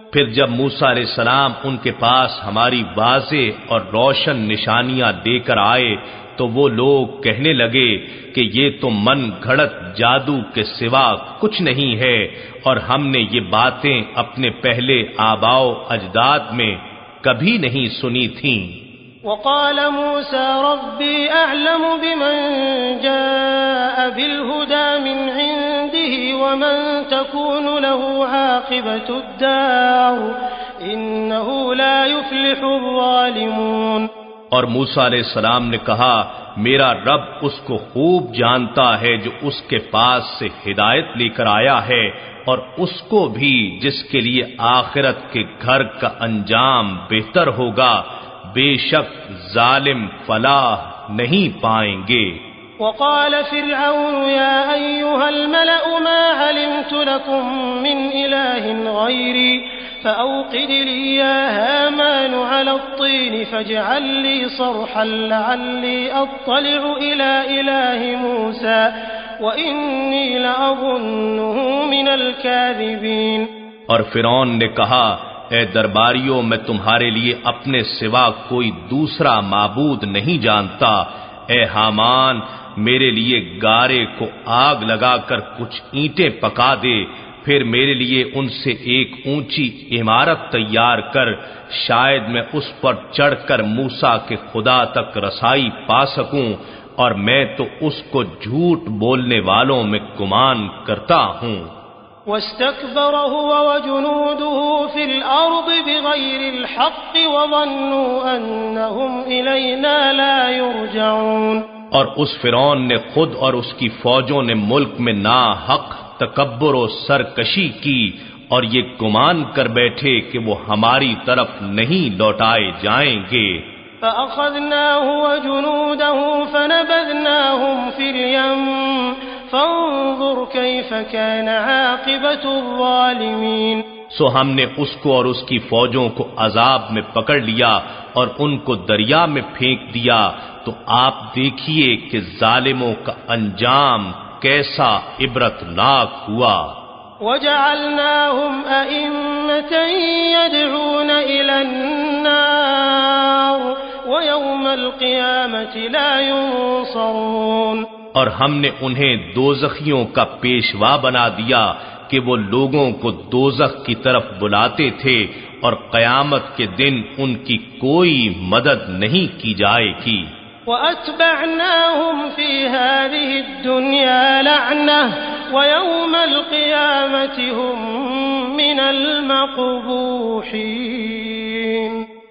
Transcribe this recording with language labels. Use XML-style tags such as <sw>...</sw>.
<ur>پھر جب موسیٰ علیہ السلام ان کے پاس ہماری واضح اور روشن نشانیاں دے کر آئے تو وہ لوگ کہنے لگے کہ یہ تو من گھڑت جادو کے سوا کچھ نہیں ہے، اور ہم نے یہ باتیں اپنے پہلے آباء و اجداد میں کبھی نہیں سنی تھیں۔</ur> <ar>وقال موسى ربي أعلم بمن جاء بالهدى من عنده ومن تكون له عاقبة الدار إنه لا يفلح الظالمون۔</ar> <ur>اور موسیٰ علیہ السلام نے کہا، میرا رب اس کو خوب جانتا ہے جو اس کے پاس سے ہدایت لے کر آیا ہے، اور اس کو بھی جس کے لیے آخرت کے گھر کا انجام بہتر ہوگا، بے شک ظالم فلاح نہیں پائیں گے۔</ur> <ar>وقال فرعون يا أيها الملأ ما علمت لكم من إله غيري فأوقد لي يا هامان على الطين فاجعل لي صرحا لعلي أطلع إلى إله موسى وإني لأظنه من الكاذبين۔</ar> <ur>اور فرعون نے کہا، اے درباریوں، میں تمہارے لیے اپنے سوا کوئی دوسرا معبود نہیں جانتا، اے حامان میرے لیے گارے کو آگ لگا کر کچھ اینٹیں پکا دے، پھر میرے لیے ان سے ایک اونچی عمارت تیار کر، شاید میں اس پر چڑھ کر موسیٰ کے خدا تک رسائی پا سکوں، اور میں تو اس کو جھوٹ بولنے والوں میں گمان کرتا ہوں۔</ur> <ar>واستكبر هو وجنوده في الأرض بغير الحق وظنوا أنهم إلينا لا يرجعون۔</ar> <ur>اور اس فرعون نے خود اور اس کی فوجوں نے ملک میں ناحق تکبر و سرکشی کی، اور یہ گمان کر بیٹھے کہ وہ ہماری طرف نہیں لوٹائے جائیں گے۔</ur> <ar>فأخذناه وجنوده فنبذناهم في اليم فانظر كيف كان عاقبة الظالمين۔</ar> <ur>سو ہم نے اس کو اور اس کی فوجوں کو عذاب میں پکڑ لیا اور ان کو دریا میں پھینک دیا، تو آپ دیکھیے کہ ظالموں کا انجام کیسا عبرتناک ہوا۔</ur> <ar>وجعلناهم أئمة يدعون إلى النار ويوم القيامة لا ينصرون۔</ar> <ur>اور ہم نے انہیں دوزخیوں کا پیشوا بنا دیا کہ وہ لوگوں کو دوزخ کی طرف بلاتے تھے، اور قیامت کے دن ان کی کوئی مدد نہیں کی جائے گی۔</ur> <ar>وَأَتْبَعْنَاهُمْ فِي هَذِهِ الدُّنْيَا لَعْنَةً وَيَوْمَ الْقِيَامَةِ هُمْ مِنَ الْمَقْبُوحِينَ،</ar>